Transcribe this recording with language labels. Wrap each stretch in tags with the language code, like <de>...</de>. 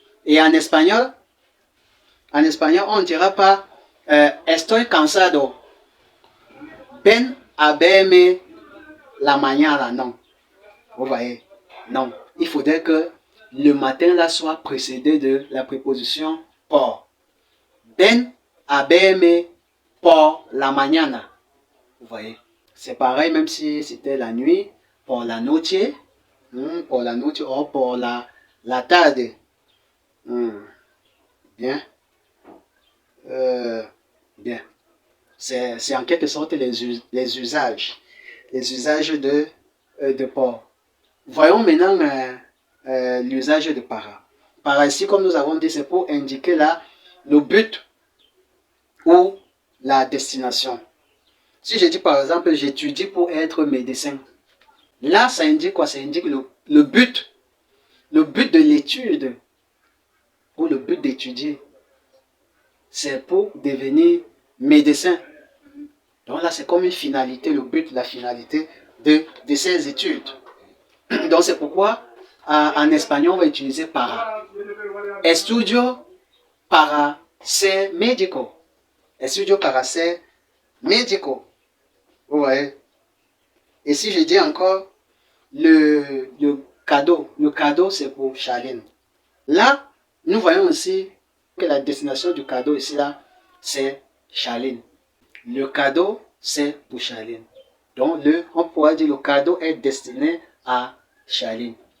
<fr>Et en espagnol, on ne dira pas</fr> <es>estoy cansado, ven a verme la mañana,</es> <fr>non. Vous voyez, non. Il faudrait que le matin là soit précédé de la préposition por.</fr> <es>Ven a verme por la mañana.</es> <fr>Vous voyez, c'est pareil même si c'était la nuit, pour</fr> <es>la noche,</es> <fr>ou pour</fr> <es>la tarde.</es> <fr>Bien. Bien. C'est en quelque sorte les usages de port. Voyons maintenant l'usage de para. Para ici, comme nous avons dit, c'est pour indiquer là le but ou la destination. Si je dis par exemple, j'étudie pour être médecin, là, ça indique quoi? Ça indique le but de l'étude ou le but d'étudier. C'est pour devenir médecin. Donc là, c'est comme une finalité, le but, la finalité de ces études. Donc c'est pourquoi en espagnol, on va utiliser para.</fr> <es>Estudio para ser médico. Estudio para ser médico.</es> <fr>Vous voyez? Et si je dis encore le cadeau c'est pour Charline. Là, nous voyons aussi que la destination du cadeau ici, là, c'est Charline. Le cadeau, c'est pour Charline. Donc, on pourrait dire le cadeau est destiné à Charline.</fr>